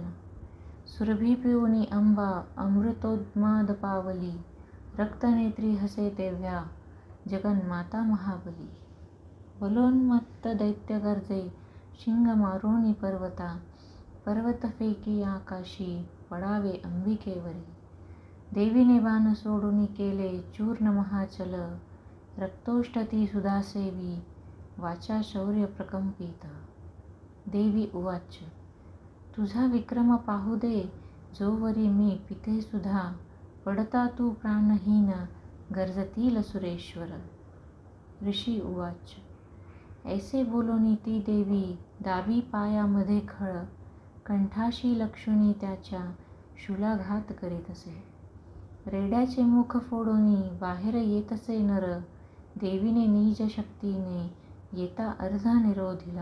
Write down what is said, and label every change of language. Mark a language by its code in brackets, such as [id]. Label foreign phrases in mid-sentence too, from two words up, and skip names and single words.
[mr] सुरभी पिऊनी अंबा अमृतोन्माद पावली, रक्तनेत्री हसे तेव्हा जगन्माता महाबली. बलोन्मत्त दैत्य गर्जे, शिंग मारोनी पर्वता, पर्वत फेकी आकाशी, पडावे अंबिकेवरी. देवीने बाण सोडून केले चूर्ण महाचल, रक्तोष्टती सुधासेवी, वाचा शौर्य प्रकंपित. [sa] देवी उवाच, [mr] तुझा विक्रम पाहू दे, जोवरी मी पिते सुधा, पडता तू प्राणहीन, गर्जतील सुरेश्वर. [sa] ऋषी उवाच, [mr] ऐसे बोलून ती देवी, दाबी पायामध्ये खळ, कंठाशी लक्ष्मी त्याच्या, शूलाघात करीत असे. रेड्याचे मुख फोडून बाहेर येतसे नर, देवीने निज शक्तीने येता अर्धा निरोधिला.